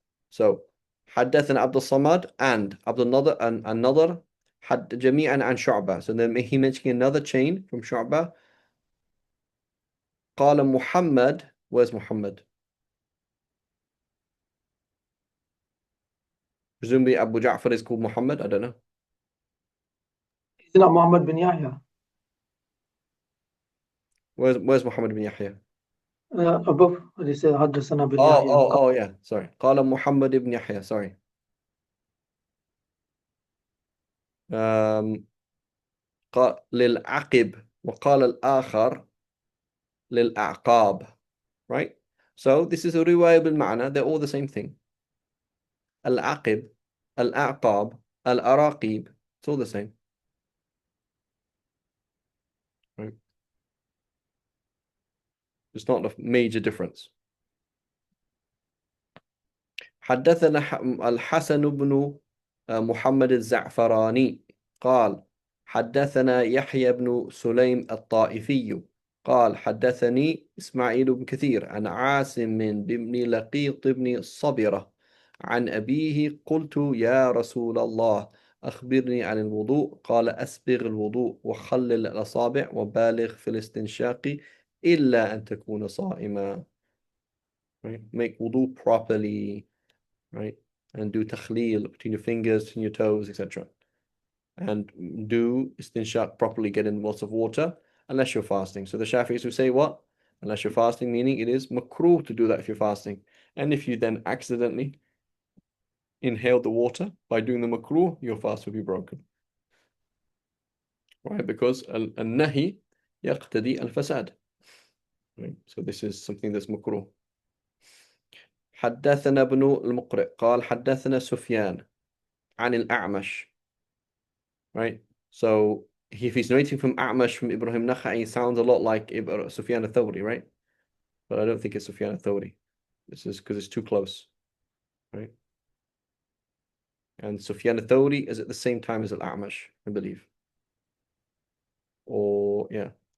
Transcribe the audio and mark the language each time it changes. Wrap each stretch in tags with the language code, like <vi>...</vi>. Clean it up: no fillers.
<ar>So حدثنا عبد الصمد and عبد النضر and النضر جميعا عن شعبة.</ar> <en>So then he mentioning another chain from شعبة.</en> <ar>قال محمد,</ar> <en>where's Muhammad? Presumably Abu Ja'far is called Muhammad, I don't know. It's not Muhammad bin Yahya. Where's Muhammad bin Yahya? Above, they say حدثنا bin Yahya. Oh yeah, sorry.</en> <ar>قال محمد بن يحيى,</ar> <en>sorry.</en> <ar>قال للعقب وقال الآخر للأعقاب,</ar> <en>right? So this is a riwayah بالمعنى, they're all the same thing.</en> <ar>العقب, الأعقاب, الأراقيب,</ar> <en>it's all the same. Right? It's not a major difference.</en> <ar>حدثنا الحسن بن محمد الزعفراني قال حدثنا يحيى بن سليم الطائفي قال حدثني إسماعيل بن كثير عن عاصم بن لقيط بن صبرة عن أبيه قلت يا رسول الله أخبرني عن الوضوء قال أسبغ الوضوء وخلل الأصابع وبالغ في الاستنشاق إلا أن تكون صائما.</ar> <en>Right? Make wudu properly, right? And do takhleel between your fingers and your toes, etc. And do istinshaq properly, get in lots of water, unless you're fasting. So the Shafi'is will say what? unless you're fasting, meaning it is makruh to do that if you're fasting. And if you then accidentally inhale the water by doing the makruh, your fast will be broken. Right? Because al-nahi yaqtadi al-fasad. Right? So this is something that's makruh.</en> <ar>حدثنا ابن المقرئ قال حدثنا سفيان عن الأعمش.</ar> <en>Right? So if he's narrating from A'mash from Ibrahim Nakha'i, sounds a lot like Sufyan al-Thawri, right? But I don't think it's Sufyan al-Thawri. This is because it's too close, right? And Sufyan al-Thawri is at the same time as Al-A'mash, I believe. Or, yeah.</en>